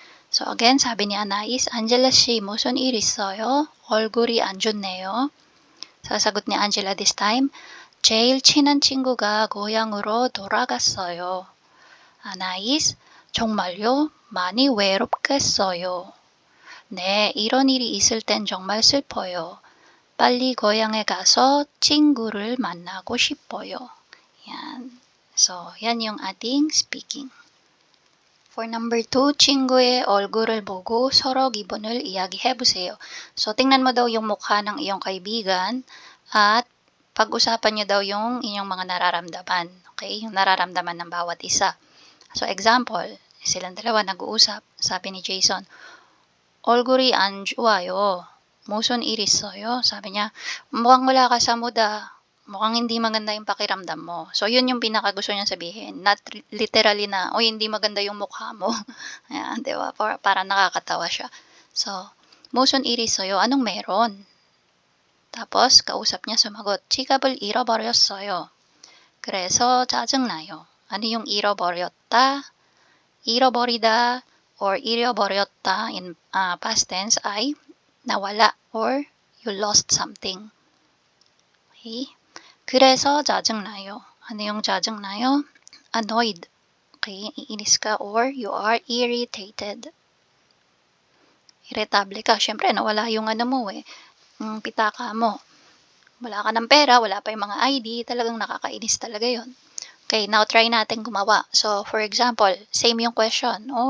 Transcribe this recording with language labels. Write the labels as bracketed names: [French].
[Filipino] So again, sabi ni Anais, Angela 씨, [Korean] 무슨 일 있어요? 얼굴이 안 좋네요. [Filipino] Sasagot ni Angela [English] this time, [Korean] 제일 친한 친구가 고향으로 돌아갔어요. Anais, 정말요? 많이 외롭겠어요. 네, 이런 일이 있을 땐 정말 슬퍼요. 빨리 고향에 가서 친구를 만나고 싶어요. [Filipino] Yan. So, yan yung ating speaking. [English] For number 2, [Korean] 친구의 얼굴을 보고 서로 기분을 이야기해보세요. [Filipino] So, tingnan mo daw yung mukha ng iyong kaibigan at pag-usapan niyo daw yung inyong mga nararamdaman. Okay? Yung nararamdaman ng bawat isa. So, example, silang dalawa nag-uusap. Sabi ni Jason, [Korean] 얼굴이 안 좋아요. 무슨 일 있어요? [Filipino] Sabi niya, mukhang wala ka sa mood ah. Mukhang hindi maganda yung pakiramdam mo. So, yun yung pinakagusto niya sabihin. Not literally na, oy, hindi maganda yung mukha mo. Ayan, di ba? Para nakakatawa siya. So, [Korean] 무슨 일 있어요? [Filipino] Anong meron? Tapos, kausap niya sumagot, [Korean] 지갑을 잃어버렸어요. 그래서 짜증나요. [Filipino] Ano yung 잃어버렸다? 잃어버리다 or 잃어버렸다 in past tense ay nawala [English] or you lost something. [Korean] Okay? 그래서 짜증나요. [Filipino] Ano yung 짜증나요? [English] Annoyed. Okay? [Filipino] Iinis ka [English] or you are irritated. [Filipino] Irritable ka. Siyempre, nawala yung ano mo yung pitaka mo. Wala ka ng pera, wala pa yung mga ID, talagang nakakainis talaga yon. Okay, now try natin gumawa. [English] So, for example, same yung question.